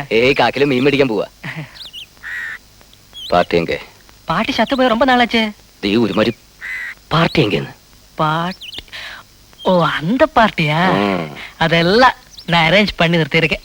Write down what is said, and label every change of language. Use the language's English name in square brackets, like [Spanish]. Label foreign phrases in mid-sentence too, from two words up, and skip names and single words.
[Malayalam] ഏയ് കാക്കില് മീൻ മേടിക്കാൻ പോവാ. പാർട്ടി എങ്കെ? [Tamil] பாட்டி சத்து போய் ரொம்ப நாளாச்சே. [Malayalam] ദേ ഒരുമാതിരി പാർട്ടി എങ്കേന്ന്. [Tamil] பாட்டி? ஓ, அந்த பார்ட்டியா? அதெல்லாம் நான் அரேஞ்ச் பண்ணி நிறுத்திருக்கேன்.